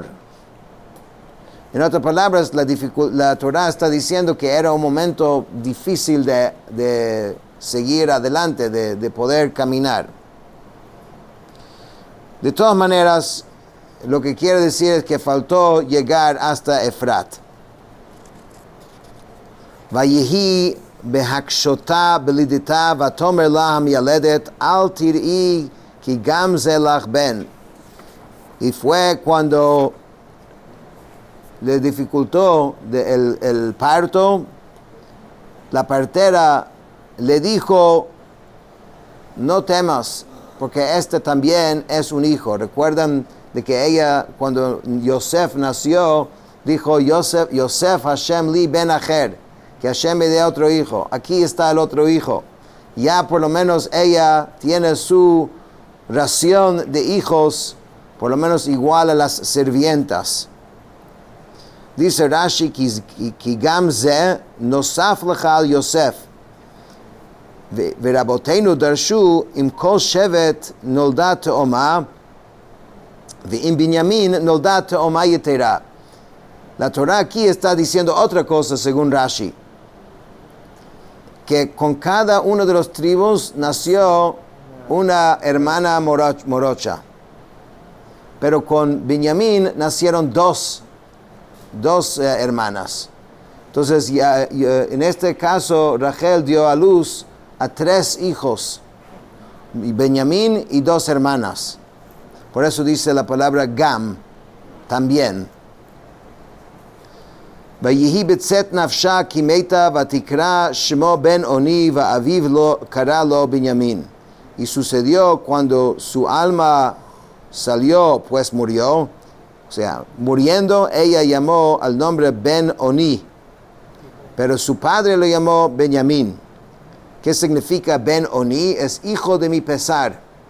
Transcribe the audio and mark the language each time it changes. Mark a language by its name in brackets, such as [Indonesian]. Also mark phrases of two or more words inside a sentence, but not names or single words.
[Spanish] En otras palabras, la Torah está diciendo que era un momento difícil de seguir adelante, de poder caminar. De todas maneras, lo que quiere decir es que faltó llegar hasta Efrat. [Hebrew] ויהי בהקשתה בלדתה ותאמר לה המילדת אל תיראי כי גם זה לך בן. [Spanish] Y fue cuando le dificultó el parto, la partera le dijo: no temas, porque este también es un hijo. Recuerdan de que ella, cuando Yosef nació, dijo: [Hebrew] יסף השם לי בן אחר, [Spanish] que Hashem me dé otro hijo. Aquí está el otro hijo. Ya por lo menos ella tiene su ración de hijos, por lo menos igual a las sirvientas. [Hebrew] Dice Rashi: כי גם זה נוסף לך על יוסף. ורבותינו דרשו אם כל שבט נולדה תאומה ואם בנימין נולדה תאומה יתרה. [Spanish] La Torah aquí está diciendo otra cosa según Rashi, que con cada uno de los tribus nació una hermana morocha, pero con Benjamín nacieron dos hermanas. Entonces en este caso Rachel dio a luz a 3 hijos, Benjamín y 2 hermanas. Por eso dice la palabra gam, también. [Hebrew] ויהי בצאת נפשה כי מתה ותקרא שמו בן אוני ואביו לא קרא לו בנימין. [Spanish] Y sucedió cuando su alma salió, pues murió. O sea, muriendo, ella llamó al nombre Ben Oni, pero su padre lo llamó Benjamín. ¿Qué significa Ben Oni? Es hijo de mi pesar.